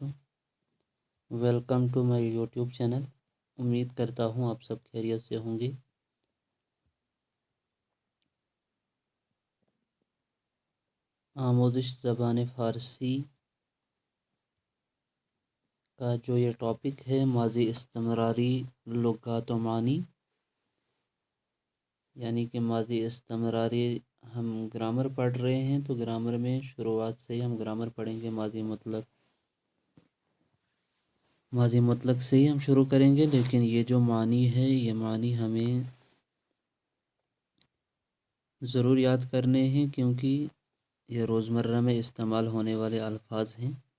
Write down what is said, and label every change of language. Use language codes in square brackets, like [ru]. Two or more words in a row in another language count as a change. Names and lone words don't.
[en] Welcome to my YouTube channel. [ur] امید کرتا ہوں آپ سب خیریت سے ہوں گے۔ [fa] آموزش زبان فارسی [ur] کا جو یہ ٹاپک ہے، ماضی استمراری لغات و معنی، یعنی کہ ماضی استمراری ہم گرامر پڑھ رہے ہیں، تو گرامر میں شروعات سے ہی ہم گرامر پڑھیں گے۔ ماضی مطلق سے ہی ہم شروع کریں گے، لیکن یہ جو معنی ہے، یہ معنی ہمیں ضرور یاد کرنے ہیں، کیونکہ یہ روزمرہ میں استعمال ہونے والے الفاظ ہیں۔